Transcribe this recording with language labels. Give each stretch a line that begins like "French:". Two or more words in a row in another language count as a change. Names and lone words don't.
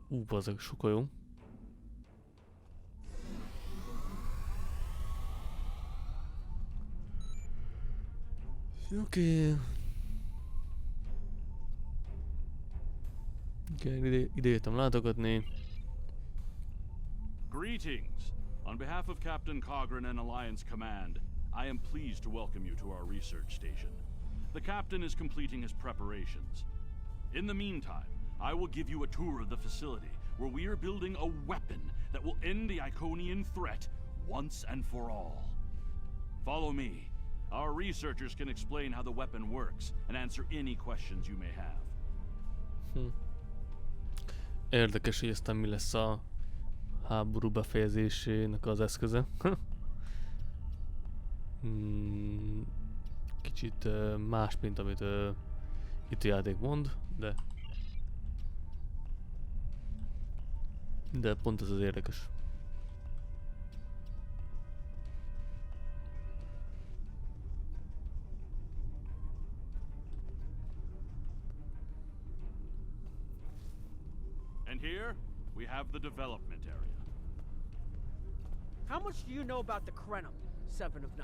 Hungarian: Bazzeg, sokkal jó. Oké. Ide jöttem látogatni.
English: Greetings! On behalf of Captain Cogran and Alliance Command, I am pleased to welcome you to our research station. The captain is completing his preparations. In the meantime, I will give you a tour of the facility, where we are building a weapon that will end the Iconian threat once and for all. Follow me. Our researchers can explain how the weapon works and answer any questions you may have.
Hungarian: Érdekes, hogy aztán mi lesz a háború befejezésének az eszköze. Kicsit más, mint amit itt a játék mond, de pont ez az érdekes.
English: And here, we have the development area. How much do you know about the Krenim, 7 of 9?